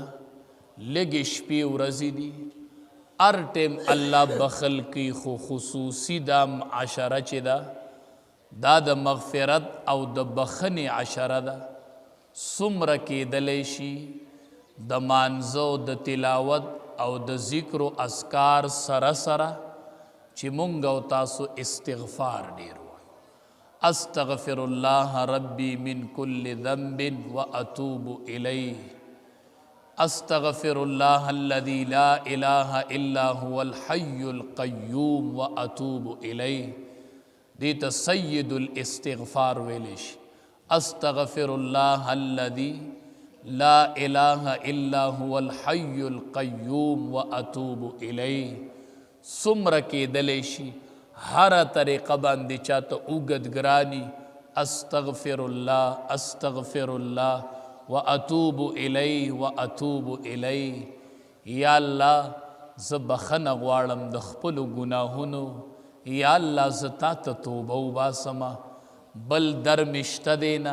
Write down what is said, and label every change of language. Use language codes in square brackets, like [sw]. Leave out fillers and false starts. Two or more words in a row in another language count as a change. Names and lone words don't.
[ps] لږ شپې ورځې دي، هر ټیم الله بخل کوي، خو خصوصي دا عشره چې ده دا د مغفرت او د بخنې عشره ده. څومره کېدلی شي د مانځه د تلاوت او د ذکر و اذکار سره سره چې مونږ او تاسو استغفار ډیر وایو. [ar] استغفر الله ربي من كل ذنب واتوب الیه، استغفر الله الذي لا اله الا هو الحي القيوم واتوب الیه. [ps] دیتا سید الاستغفار ویلش، [ar] استغفر الله الذي لا اله الا هو الحي القيوم واتوب الیه. [ps] څومره کېدلی شي هر طریقه باندې چاته اوږد ګرانی، [ar] استغفر الله استغفر الله واتوب الیه واتوب الیه. [ps] یا الله زه بخنه غواړم د خپلو ګناهونو، یا الله زه تا ته توبه وباسمه، بل در مشته دینا.